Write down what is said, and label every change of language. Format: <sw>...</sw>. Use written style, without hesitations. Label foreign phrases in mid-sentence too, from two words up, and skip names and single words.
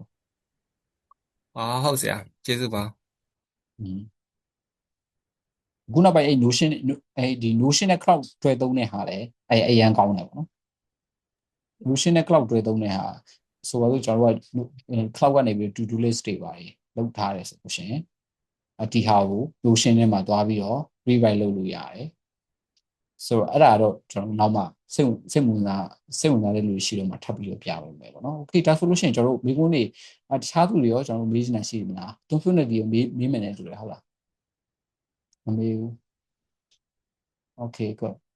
<my>ဟုတ်ဆရာကျေးဇူးပါ ခုနောက်ပိုင်းnotion ဒီ notion နဲ့ cloud တွဲသုံးတဲ့ဟာလည်းအရန်ကောင်းတယ်ပေါ့နော် notion နဲ့ cloud တွဲသုံးတဲ့ဟာဆိုတော့ကျွန်တော် တို့က cloud ကနေပြီး</my> <en>to do list</en> <my>တွေပါလုပ်ထားတယ်ဆိုလို့ရှိရင်ဒီဟာကို notion ထဲမှာသွားပြီးတော့ rewrite လုပ်လို့ရတယ်ဆိုတော့အဲ့ဒါတော့ကျွန်တော်နောက်မှစိတ်ဝင်စားတဲ့လူရှိတော့မှထပ်ပြီးတော့ပြပါမယ်ပေါ့နော်။ Okay ဒါဆိုလို့ရှိရင်ကျွန်တော်တို့မိကုန်းတွေတခြားသူတွေရောကျွန်တော်တို့မေးချင်တာရှိမလား။ Definitely ကိုမေးမယ်နဲ့တူတယ်ဟုတ်လား။မမေးဘူး။</my> <en>Okay good</en>